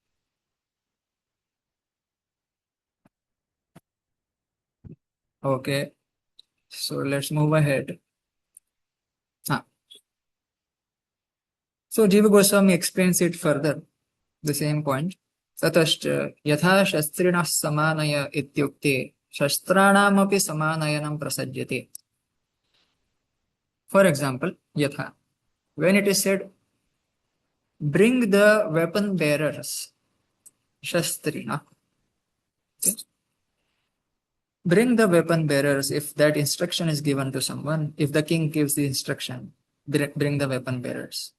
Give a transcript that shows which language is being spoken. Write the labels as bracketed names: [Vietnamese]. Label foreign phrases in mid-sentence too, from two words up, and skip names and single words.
[English] Okay. So let's move ahead. So Jiva Goswami explains it further, the same point. [Sanskrit] Tatascha yatha shastrinah samanaya ityukte shastranamapi samanayanam prasajyate. [English] For example, yatha, when it is said, bring the weapon bearers, shastrina. Okay. Bring the weapon bearers if that instruction is given to someone, if the king gives the instruction, bring the weapon bearers.